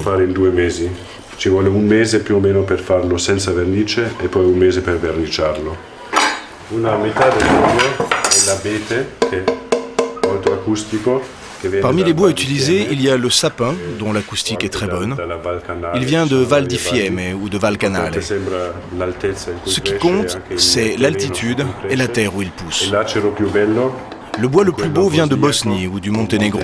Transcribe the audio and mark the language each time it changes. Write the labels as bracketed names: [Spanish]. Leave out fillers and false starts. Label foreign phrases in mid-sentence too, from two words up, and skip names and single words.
[Italian] Ci vuole un mese più o meno per farlo senza vernice e poi un mese per verniciarlo. Una metà del foglio è l'abete, che è molto acustico. [French] Parmi les bois utilisés, il y a le sapin, dont l'acoustique est très bonne. Il vient de Val di Fiemme ou de Val Canale. Ce qui compte, c'est l'altitude et la terre où il pousse. Le bois le plus beau vient de Bosnie ou du Monténégro.